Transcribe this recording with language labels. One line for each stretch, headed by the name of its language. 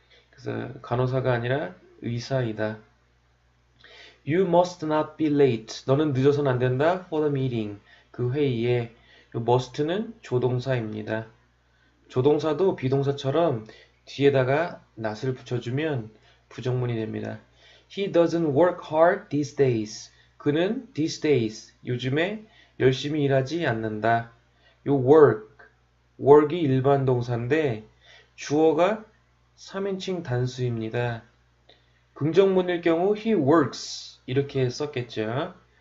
Korean: 그래서 간호사가 아니라 의사이다.
English: You must not be late.
Korean: 너는 늦어서는 안 된다.
English: For the meeting.
Korean: 그 회의에 must는 조동사입니다. 조동사도 비동사처럼 뒤에다가 not을 붙여주면 부정문이 됩니다.
English: He doesn't work hard these days.
Korean: 그는 these days, 요즘에 열심히 일하지 않는다. 요 work이 일반 동사인데 주어가 3인칭 단수입니다. 긍정문일 경우 he works 이렇게 썼겠죠.